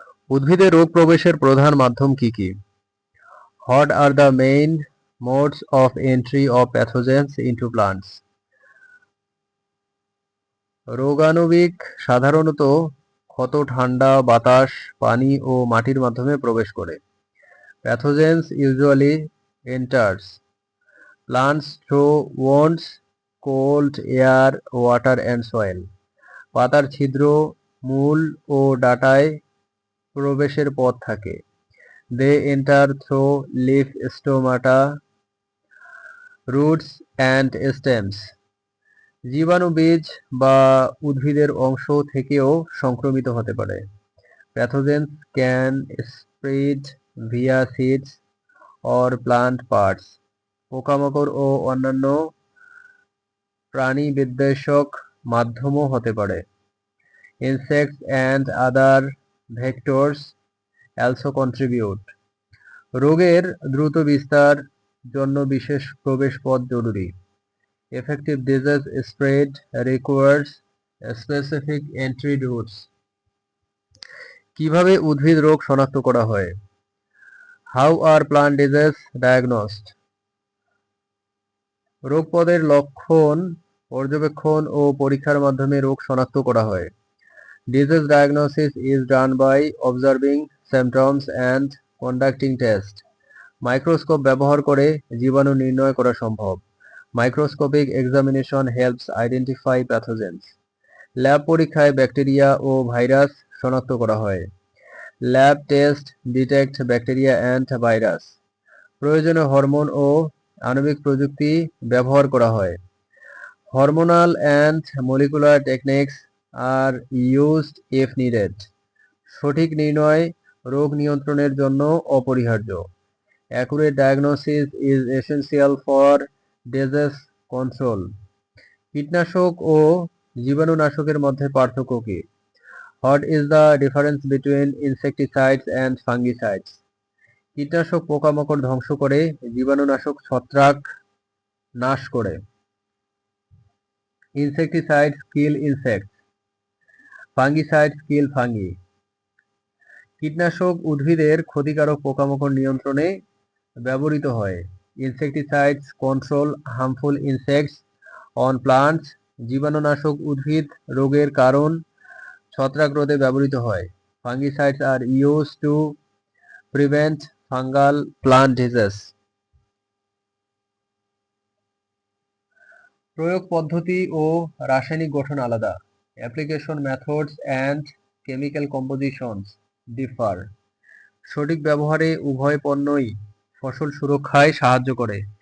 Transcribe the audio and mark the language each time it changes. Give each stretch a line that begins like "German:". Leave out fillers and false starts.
Bangla: উদ্ভিদে রোগ প্রবেশের প্রধান মাধ্যম কি কি?
English: What are the main modes of entry of pathogens into plants?
Bangla: রোগাণুবিক সাধারণত ক্ষত, ঠান্ডা, বাতাস, পানি ও মাটির মাধ্যমে প্রবেশ করে।
English: Pathogens usually enters plants through wounds, cold air, water and soil.
Bangla: পাতার ছিদ্র, মূল ও ডাঁটায় প্রবেশের পথ থাকে।
English: They enter through leaf stomata, roots and stems.
Bangla: জীবাণু বীজ বা উদ্ভিদের অংশ থেকেও সংক্রমিত হতে পারে।
English: Pathogens can spread via seeds or plant parts.
Bangla: পোকামাকড় ও অন্যান্য প্রাণীবিদ্বেষক মাধ্যমও হতে পারে।
English: Insects and other vectors also contribute.
Bangla: রোগের দ্রুত বিস্তার জন্য বিশেষ প্রবেশ পথ জরুরি।
English: Effective disease spread requires specific entry routes.
Bangla: কিভাবে উদ্ভিদ রোগ শনাক্ত করা হয়?
English: How are plant disease diagnosed?
Bangla: রোগপদের লক্ষণ পর্যবেক্ষণ ও পরীক্ষার মাধ্যমে রোগ শনাক্ত করা হয়।
English: Disease diagnosis is done by observing symptoms and conducting tests.
Bangla: Microscope ব্যবহার করে জীবাণু নির্ণয় করা সম্ভব।
English: Microscopic examination helps identify pathogens.
Bangla: Lab পরীক্ষায় ব্যাকটেরিয়া ও ভাইরাস শনাক্ত করা হয়।
English: Lab test detect bacteria and virus.
Bangla: প্রয়োজনে হরমোন ও আণবিক প্রযুক্তি ব্যবহার করা হয়।
English: Hormonal and molecular techniques are used if needed.
Bangla: সঠিক নির্ণয় রোগ নিয়ন্ত্রণের জন্য অপরিহার্য।
English: Accurate diagnosis is essential for disease control.
Bangla: কীটনাশক ও জীবাণুনাশকের মধ্যে পার্থক্য কি?
English: What is the difference between insecticides and fungicides?
Bangla: কীটনাশক পোকামাকড় ধ্বংস করে, জীবাণুনাশক ছত্রাক নাশ করে।
English: Insecticides kill insects. Fungicides kill fungi.
Bangla: কীটনাশক উদ্ভিদের ক্ষতিকারক পোকামাকড় নিয়ন্ত্রণে ব্যবহৃত হয়।
English: Insecticides control harmful insects on plants.
Bangla: জীবাণুনাশক উদ্ভিদ রোগের কারণ ছত্রাক রোধে ব্যবহৃত হয়।
English: Fungicides are used to prevent fungal plant disease.
Bangla: প্রয়োগ পদ্ধতি ও রাসায়নিক গঠন আলাদা।
English: Application methods and chemical compositions differ.
Bangla: সঠিক ব্যবহারে উভয় পণ্যই ফসল সুরক্ষায় সাহায্য করে।